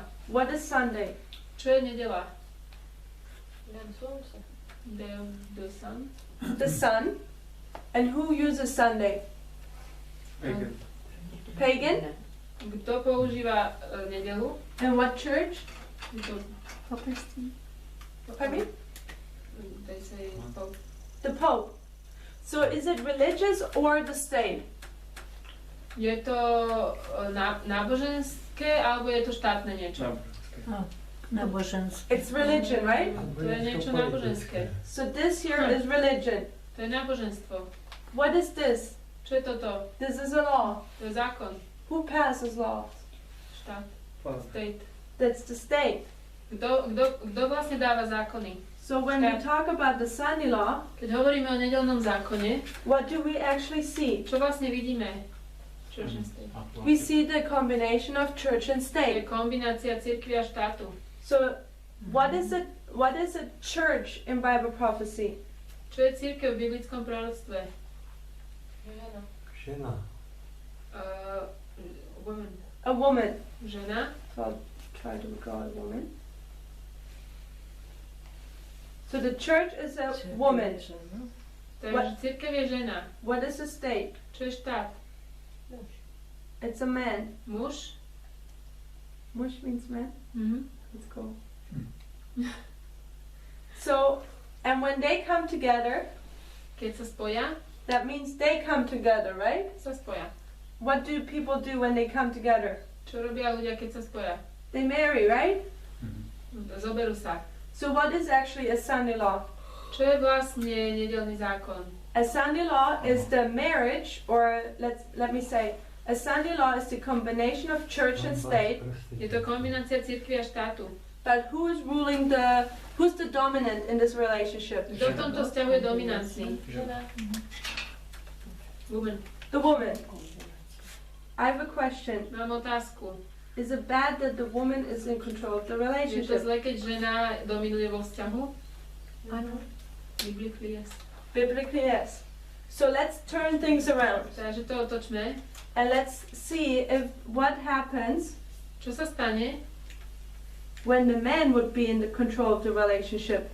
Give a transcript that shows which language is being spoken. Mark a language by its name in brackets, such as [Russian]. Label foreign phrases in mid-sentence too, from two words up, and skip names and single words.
[English] What is Sunday? [Slovak] Čo je nedeľa? [English] The sun. The sun. And who uses Sunday? Pagan. Pagan. [Slovak] Kto používa nedeľu? [English] And what church? [Slovak] Je to [English] Pardon me? They say Pope. The Pope. So is it religious or the state? [Slovak] Je to náboženské alebo je to štátne niečo? Náboženské. [English] It's religion, right? [Slovak] To je niečo náboženské. [English] So this here is religion. [Slovak] To je náboženstvo. [English] What is this? [Slovak] Čo je toto? [English] This is a law. [Slovak] To je zákon. [English] Who passes laws? [Slovak] Štát. [English] State. That's the state. [Slovak] Kto vlastne dáva zákony? [English] So when we talk about the Sunday law, [Slovak] Keď hovoríme o nedeľnom zákone, [English] what do we actually see? [Slovak] čo vlastne vidíme? [English] Church and state. We see the combination of church and [Slovak] To je [English] state. [Slovak] kombinácia cirkvi a štátu. [English] So what is a church in Bible prophecy? [Slovak] Čo je cirkev v biblickom proroctve? Žena. [English] Woman. A woman. [Slovak] Žena. [English] So I'll try to call a woman. So the church is a woman. [Slovak] Takže cirkev je žena. [English] What is a state? [Slovak] Čo je štát? [English] It's a man. [Slovak] Muž. [English] Mush means man. Mhm. Let's go. So, and when they come together, [Slovak] Keď sa spoja, [English] that means they come together, right? [Slovak] sa spoja. [English] What do people do when they come together? [Slovak] Čo robia ľudia, keď sa spoja? [English] They marry, right? [Slovak] Zoberú sa. [English] So what is actually a Sunday law? [Slovak] Čo je vlastne nedeľný zákon? [English] A Sunday law is the marriage, or let me say, a Sunday law is the combination of church and state. [Slovak] Je to kombinácia cirkvi a štátu. [English] But who's the dominant in this relationship? [Slovak] Kto v tomto vzťahu je dominantný? [English] Woman. The woman. I have a question. [Slovak] Mám otázku. [English] Is it bad that the woman is in control of the [Slovak] Je to [English] relationship? [Slovak] zle, keď žena dominuje vo vzťahu? Áno. [English] Biblically yes. Biblically, yes. So let's turn things around [Slovak] Takže to otočme. [English] and let's see if what happens [Slovak] Čo sa stane, [English] when the man would be in the control of the relationship.